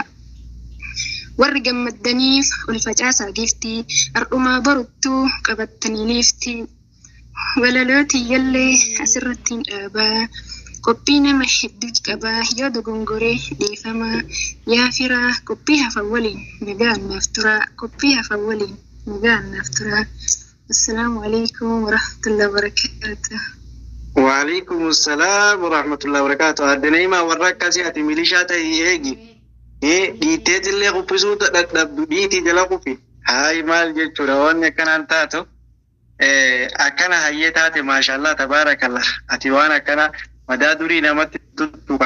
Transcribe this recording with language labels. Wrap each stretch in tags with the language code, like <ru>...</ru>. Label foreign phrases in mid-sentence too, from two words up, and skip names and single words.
<om>Warri gammaddaniif ol facaasaa giftii har'umaa boruttuu qabattanii liiftii walalooti yallee asirrattiin dhaabaa. Qophii nama hedduu qabaa yoo dogongoree dhiifamaa yaa firaa qophii hafan waliin nagaan naaf turaa qophii hafan waliin nagaan naaf turaa.</om> <ar>السلام عليكم ورحمة الله وبركاته. وعليكم السلام ورحمة الله وبركاته.</ar> <om>Addana himaa warra akkasii ati milishaa ta'ii eegi. Dhiitteetillee quffisuutu dadhabdu dhiitii jala quffi. Haayi maal jechuudha wanni akkanaan taatu. Akkana hayyee taate</om> <ar>ما شاء الله تبارك الله.</ar> <om>Ati waan akkana madaa durii namatti tuttuqan.</om>